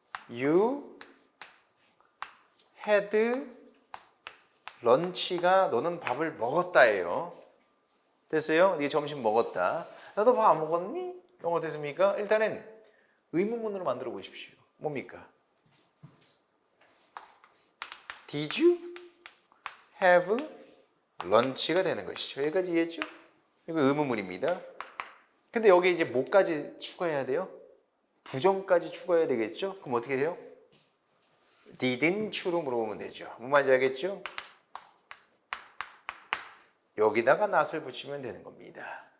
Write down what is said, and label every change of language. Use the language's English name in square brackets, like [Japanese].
[English] You had lunch [Korean] 가 너는 밥을 먹었다예요. 됐어요? 네가 점심 먹었다. 야, 너 밥 안 먹었니? 이건 어떻게 씁니까? 일단은 의문문으로 만들어 보십시오. 뭡니까? [English] Did you have lunch [Korean] 가 되는 것이죠. 여기까지 이해했죠? 이거 의문문입니다. 근데 여기 이제 뭐까지 추가해야 돼요? 부정까지 추가해야 되겠죠? 그럼 어떻게 해요? [English] didn't you [Korean] 로 물어보면 되죠. 뭔 말인지 알겠죠? 여기다가 not을 붙이면 되는 겁니다.